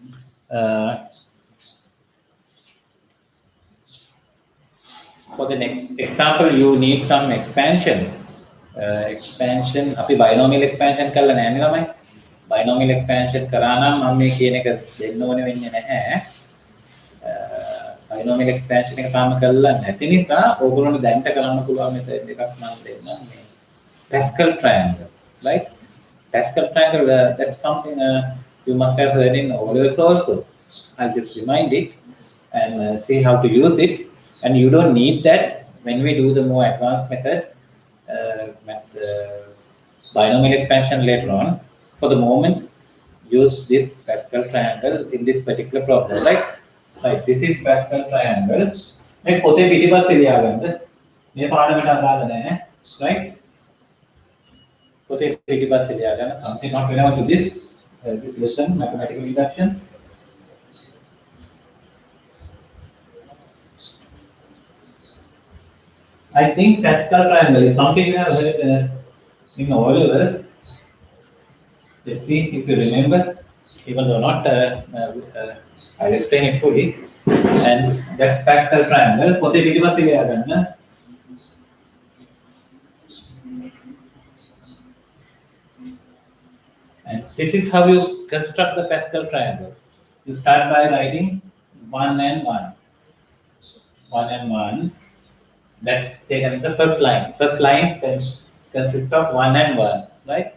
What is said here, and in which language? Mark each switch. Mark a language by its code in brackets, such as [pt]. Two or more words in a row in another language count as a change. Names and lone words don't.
[en] For the next example, you need some expansion. [si] Expansion අපි binomial expansion කරලා නැහැ නේ ළමයි. [en] Binomial expansion [si] කරා නම් මම මේ කියන එක දෙන්න ඕනේ වෙන්නේ නැහැ. [en] Binomial expansion [si] එක තාම කරලා නැති නිසා ඕගොල්ලන්ට දැන්ට කරන්න පුළුවන් මෙතන එකක් මම දෙන්නම් මේ Pascal triangle, right? [en] Pascal triangle, that's something you must have heard in O levels also. I'll just remind it. and see how to use it. And you don't need that when we do the more advanced method, binomial expansion later on. For the moment, use this Pascal triangle in this particular problem, right? Right. This is Pascal triangle. [si] මේ පොතේ පිටිපස්සේ ලියාගන්න. මේ පාඩමට අදාළ නැහැ, right? පොතේ පිටිපස්සේ ලියාගන්න. [en] Something not relevant to this lesson, mathematical induction. I think Pascal triangle is something we have heard in all of us. Let's see if you remember, even though not, I'll explain it fully. And that's Pascal triangle. [si] පොතේ පිටිපස්සේ ලියාගන්න. [en] And this is how you construct the Pascal triangle. You start by writing 1 and 1. 1 and 1. That's taken in the first line. First line consists of 1 and 1, right?